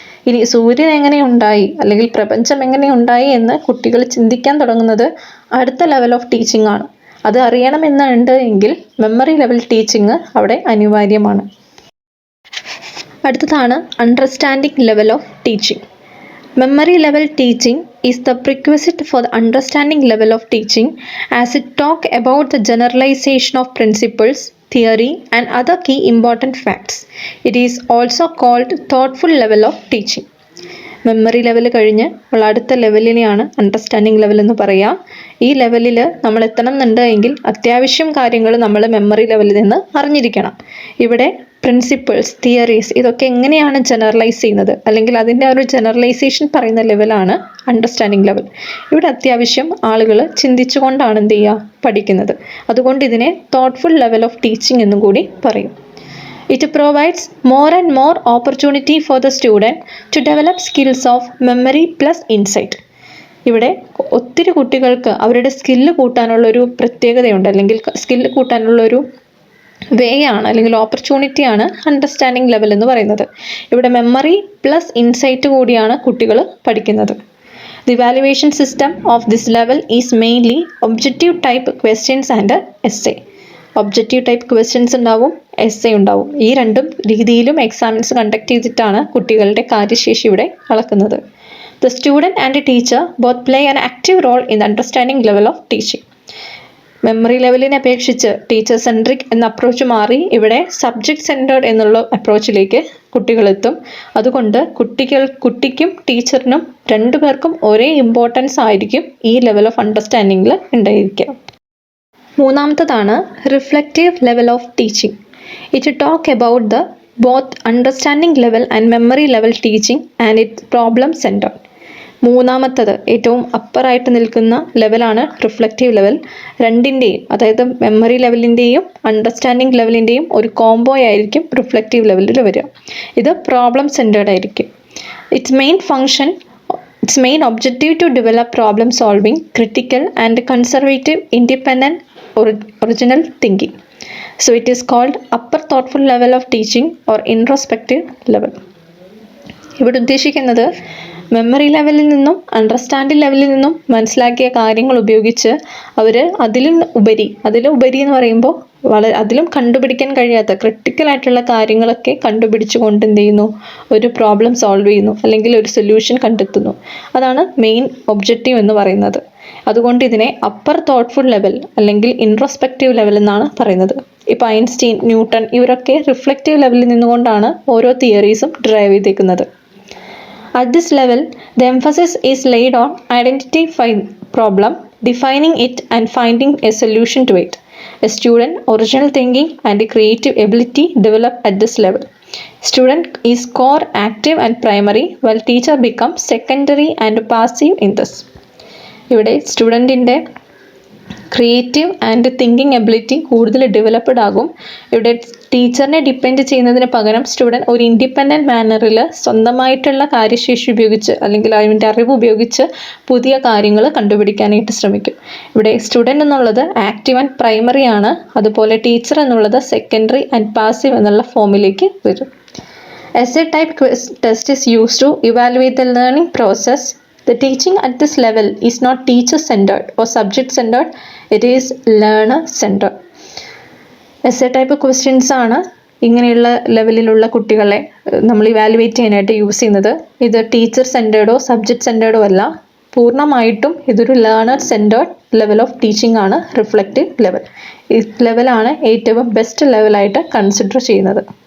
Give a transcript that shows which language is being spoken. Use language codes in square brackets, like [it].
[ml] ഇനി സൂര്യൻ എങ്ങനെ ഉണ്ടായി അല്ലെങ്കിൽ പ്രപഞ്ചം എങ്ങനെ ഉണ്ടായി എന്ന് കുട്ടികൾ ചിന്തിക്കാൻ തുടങ്ങുന്നത് അടുത്ത ലെവൽ ഓഫ് ടീച്ചിങ് ആണ്. അത് അറിയണമെന്നുണ്ട് എങ്കിൽ മെമ്മറി ലെവൽ ടീച്ചിങ് അവിടെ അനിവാര്യമാണ്. അടുത്തതാണ് understanding level of teaching. [en] Memory level teaching is the prerequisite for the understanding level of teaching as it talk about the generalization of principles, theory and other key important facts. It is also called thoughtful level of teaching. [ml] Memory level കഴിഞ്ഞ് ഉള്ള അടുത്ത ലെവലിനെയാണ് understanding level എന്ന് പറയുക. ഈ ലെവലിൽ നമ്മൾ എത്തണം എന്നുണ്ട് എങ്കിൽ അത്യാവശ്യം കാര്യങ്ങൾ നമ്മൾ മെമ്മറി ലെവലിൽ നിന്ന് അറിഞ്ഞിരിക്കണം. ഇവിടെ പ്രിൻസിപ്പിൾസ്, തിയറീസ് ഇതൊക്കെ എങ്ങനെയാണ് ജനറലൈസ് ചെയ്യുന്നത് അല്ലെങ്കിൽ അതിൻ്റെ ഒരു ജനറലൈസേഷൻ പറയുന്ന ലെവലാണ് അണ്ടർസ്റ്റാൻഡിങ് ലെവൽ. ഇവിടെ അത്യാവശ്യം ആളുകൾ ചിന്തിച്ചുകൊണ്ടാണ് എന്ത് ചെയ്യുക, പഠിക്കുന്നത്. അതുകൊണ്ട് ഇതിനെ തോട്ട്ഫുൾ ലെവൽ ഓഫ് ടീച്ചിങ് എന്നും കൂടി പറയും. [en] It provides more and more opportunity for the student to develop skills of memory plus insight. [ml] ഇവിടെ ഒത്തിരി കുട്ടികൾക്ക് അവരുടെ സ്കില്ല് കൂട്ടാനുള്ളൊരു പ്രത്യേകതയുണ്ട്, അല്ലെങ്കിൽ സ്കില്ല് കൂട്ടാനുള്ളൊരു വേ ആണ് അല്ലെങ്കിൽ ഓപ്പർച്യൂണിറ്റിയാണ് അണ്ടർസ്റ്റാൻഡിങ് ലെവൽ എന്ന് പറയുന്നത്. ഇവിടെ മെമ്മറി പ്ലസ് ഇൻസൈറ്റ് കൂടിയാണ് കുട്ടികൾ പഠിക്കുന്നത്. [en] The evaluation system of this level is mainly objective type questions and essay. [ml] Objective type questions ഉണ്ടാവും, എസ്സേ ഉണ്ടാവും. ഈ രണ്ടും രീതിയിലും എക്സാമിൻസ് കണ്ടക്ട് ചെയ്തിട്ടാണ് കുട്ടികളുടെ കാര്യശേഷി ഇവിടെ അളക്കുന്നത്. [en] The student and the teacher both play an active role in the understanding level of teaching. [ml] Memory ലെവലിനെ അപേക്ഷിച്ച് ടീച്ചർ സെൻട്രിക് എന്ന അപ്രോച്ച് മാറി ഇവിടെ സബ്ജക്റ്റ് സെൻറ്റേർഡ് എന്നുള്ള അപ്രോച്ചിലേക്ക് കുട്ടികളെത്തും. അതുകൊണ്ട് കുട്ടിക്കും ടീച്ചറിനും രണ്ടുപേർക്കും ഒരേ ഇമ്പോർട്ടൻസ് ആയിരിക്കും ഈ ലെവൽ ഓഫ് അണ്ടർസ്റ്റാൻഡിങ്ങിൽ ഉണ്ടായിരിക്കുക. മൂന്നാമത്തതാണ് [en] Reflective level of teaching. It talk about the both understanding level and memory level teaching and it problem centred. [ml] മൂന്നാമത്തത് ഏറ്റവും അപ്പറായിട്ട് നിൽക്കുന്ന ലെവലാണ് റിഫ്ലക്റ്റീവ് ലെവൽ. രണ്ടിൻ്റെയും, അതായത് മെമ്മറി ലെവലിൻ്റെയും അണ്ടർസ്റ്റാൻഡിങ് ലെവലിൻ്റെയും ഒരു കോംബോ ആയിരിക്കും റിഫ്ലക്റ്റീവ് ലെവലിൽ വരിക. ഇത് പ്രോബ്ലം സെൻറ്റേർഡ് ആയിരിക്കും. [en] It's main objective to develop problem solving, critical and conservative independent original thinking. So it is called upper thoughtful level of teaching or introspective level. [ml] ഇവിടെ ഉദ്ദേശിക്കുന്നത് memory ലെവലിൽ നിന്നും അണ്ടർസ്റ്റാൻഡിങ് ലെവലിൽ നിന്നും മനസ്സിലാക്കിയ കാര്യങ്ങൾ ഉപയോഗിച്ച് അവർ അതിലും ഉപരി എന്ന് പറയുമ്പോൾ അതിലും കണ്ടുപിടിക്കാൻ കഴിയാത്ത ക്രിട്ടിക്കലായിട്ടുള്ള കാര്യങ്ങളൊക്കെ കണ്ടുപിടിച്ചുകൊണ്ട് എന്ത് ചെയ്യുന്നു, ഒരു പ്രോബ്ലം സോൾവ് ചെയ്യുന്നു, അല്ലെങ്കിൽ ഒരു സൊല്യൂഷൻ കണ്ടെത്തുന്നു. അതാണ് മെയിൻ ഒബ്ജക്റ്റീവ് എന്ന് പറയുന്നത്. അതുകൊണ്ട് ഇതിനെ അപ്പർ തോട്ട്ഫുൾ ലെവൽ അല്ലെങ്കിൽ ഇൻട്രോസ്പെക്റ്റീവ് ലെവൽ എന്നാണ് പറയുന്നത്. ഇപ്പോൾ ഐൻസ്റ്റീൻ, ന്യൂട്ടൺ ഇവരൊക്കെ റിഫ്ലക്റ്റീവ് ലെവലിൽ നിന്നുകൊണ്ടാണ് ഓരോ തിയറീസും ഡ്രൈവ് ചെയ്തേക്കുന്നത്. [en] At this level, the emphasis is laid on identifying problem, defining it and finding a solution to it. A student original thinking and creative ability develop at this level. Student is core, active and primary, while teacher becomes secondary and passive in this. [ml] ഇവിടെ സ്റ്റുഡൻറ്റിൻ്റെ creative and thinking ability കൂടുതൽ developed ആകും. ഇവിടെ ടീച്ചറിനെ depend ചെയ്യുന്നതിന് പകരം student ഒരു independent മാനറിൽ സ്വന്തമായിട്ടുള്ള കാര്യശേഷി ഉപയോഗിച്ച് അല്ലെങ്കിൽ അതിൻ്റെ അറിവ് ഉപയോഗിച്ച് പുതിയ കാര്യങ്ങൾ കണ്ടുപിടിക്കാനായിട്ട് ശ്രമിക്കും. ഇവിടെ സ്റ്റുഡൻറ്റ് എന്നുള്ളത് ആക്റ്റീവ് ആൻഡ് പ്രൈമറി ആണ്. അതുപോലെ ടീച്ചർ എന്നുള്ളത് സെക്കൻഡറി ആൻഡ് പാസീവ് എന്നുള്ള ഫോമിലേക്ക് വരും. [en] Essay type test is used to evaluate the learning process. The teaching at this level is not teacher-centered or subject-centered, it is learner-centered. Essay type questions [ml] ആണ് ഇങ്ങനെയുള്ള ലെവലിലുള്ള കുട്ടികളെ നമ്മൾ ഇവാലുവേറ്റ് ചെയ്യാനായിട്ട് യൂസ് ചെയ്യുന്നത്. ഇത് ടീച്ചർ സെൻറ്റേർഡോ സബ്ജക്റ്റ് സെൻറ്റേർഡോ അല്ല, പൂർണ്ണമായിട്ടും ഇതൊരു learner centred level of teaching ആണ് റിഫ്ലക്റ്റീവ് ലെവൽ. ഈ ലെവലാണ് ഏറ്റവും ബെസ്റ്റ് ലെവലായിട്ട് കൺസിഡർ ചെയ്യുന്നത്.